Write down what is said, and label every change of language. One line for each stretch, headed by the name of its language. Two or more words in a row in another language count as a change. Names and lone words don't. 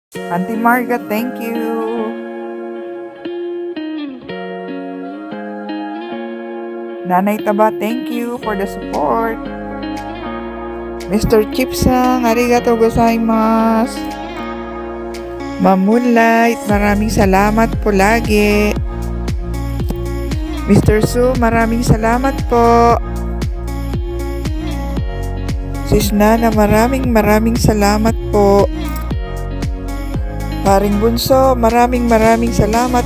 English: Auntie Marga, thank you. Nanay Taba, thank you for the support. Mr.
Japanese: Chipsang, ありがとうございます.
Filipino: Ma'am Moonlight, maraming salamat po lagi. Mr. Su, maraming salamat po. Sis Nana, maraming salamat po. Paring Bunso, maraming salamat.